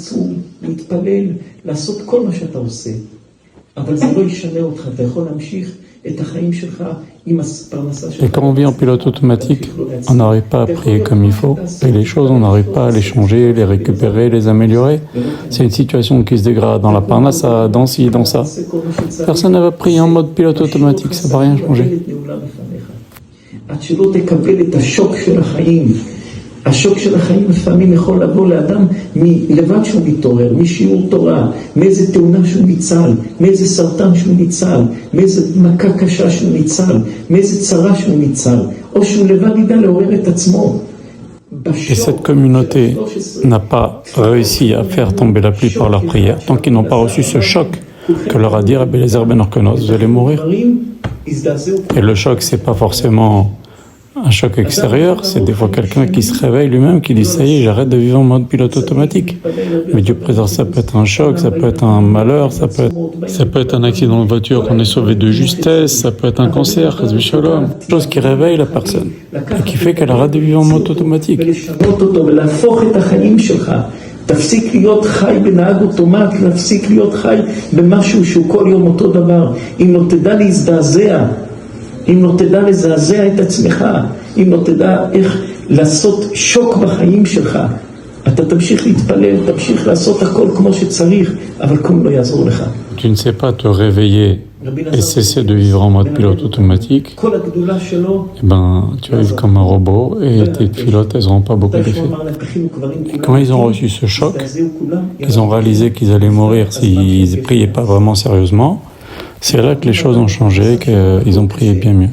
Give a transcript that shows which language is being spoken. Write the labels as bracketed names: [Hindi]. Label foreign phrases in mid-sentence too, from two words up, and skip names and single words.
[French] Et quand on vit en pilote automatique, on n'arrive pas à prier comme il faut, et les choses, on n'arrive pas à les changer, les récupérer, les améliorer. C'est une situation qui se dégrade dans la parnassa, dans ci, dans ça. Personne ne va prier en mode pilote automatique, ça ne va rien changer. [Hebrew] השוק של החיים לפעמים יכול לבוא לאדם מלבד שהוא מתעורר, משיעור תורה, מאיזה תאונה שהוא ניצל, מאיזה סרטן שהוא ניצל, מאיזה מכה קשה שהוא ניצל, מאיזה צרה שהוא ניצל, או שהוא לבד ידע לעורר את עצמו. [French] Et cette communauté n'a pas réussi à faire tomber la pluie par leur prière, tant qu'ils n'ont pas reçu ce choc que leur a dit Rabbi Eliezer ben Orkonos, vous allez mourir. Et le choc, c'est pas forcément un choc extérieur, c'est des fois quelqu'un qui se réveille lui-même, qui dit ça y est, j'arrête de vivre en mode pilote automatique. Mais Dieu préserve, ça peut être un choc, ça peut être un malheur, ça peut être un accident de voiture qu'on est sauvé de justesse, ça peut être un cancer, une chose qui réveille la personne et qui fait qu'elle arrête de vivre en mode automatique. [Hebrew] תפסיק להיות חי בנהג אוטומט, להפסיק להיות חי במשהו שהוא כל יום אותו דבר. אם לא תדע להזדעזע, אם לא תדע לזעזע את עצמך, אם לא תדע איך לעשות שוק בחיים שלך, אתה תמשיך להתפלל, תמשיך לעשות הכל כמו שצריך, אבל כלום לא יעזור לך. [French] Tu ne sais pas te réveiller et cesser de vivre en mode pilote automatique, eh ben, tu vas vivre comme un robot et tes pilotes, elles n'auront pas beaucoup d'effet. Et quand ils ont reçu ce choc, ils ont réalisé qu'ils allaient mourir s'ils ne priaient pas vraiment sérieusement, c'est là que les choses ont changé, qu'ils ont prié bien mieux.